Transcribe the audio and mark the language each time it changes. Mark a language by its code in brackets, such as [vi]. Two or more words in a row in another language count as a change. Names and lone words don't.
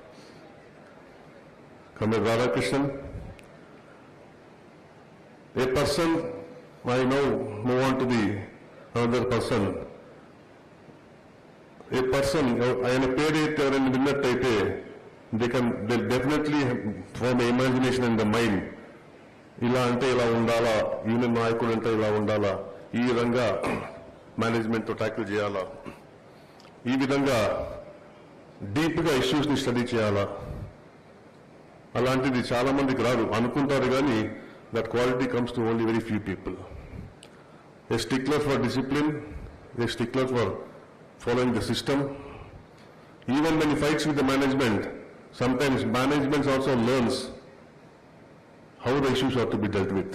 [en] Comrade Radhakrishnan, a person, I now move on to the another person. A person, I am a paid and winner type. They'll definitely form an imagination in the mind. [te] ఇలా అంటే ఇలా ఉండాల, యూనియన్ నాయకుడు అంటే ఇలా ఉండాల, ఈ విధంగా మేనేజ్మెంట్ తో టాకిల్ చేయాల, ఈ విధంగా డీప్ గా ఇష్యూస్ ని స్టడీ చేయాల. అలాంటిది చాలా మందికి రాదు, అనుకుంటారు గానీ [en] that quality comes to only very few people. A stickler for discipline, a stickler for following the system. Even when he fights with the management, sometimes management also learns how the issues are to be dealt with.